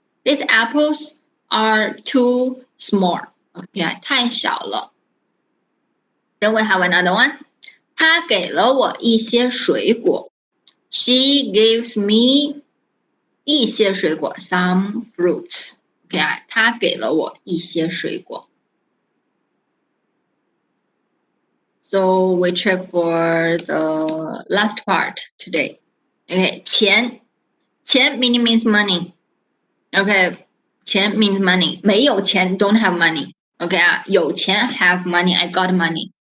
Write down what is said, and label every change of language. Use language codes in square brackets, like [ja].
[en] These apples are too small. Okay, [zh] 太小了。 [en] Then we have another one. [zh] 她给了我一些水果。 [en] She gives me [zh] 一些水果 [en] some fruits. [zh] Okay, 她给了我一些水果。 [en] So we check for the last part today. Okay, 钱 meaning means money. Okay, 钱 means money. [zh] 没有钱 [en] don't have money. Okay [zh] 有钱 [en] have money. I got money.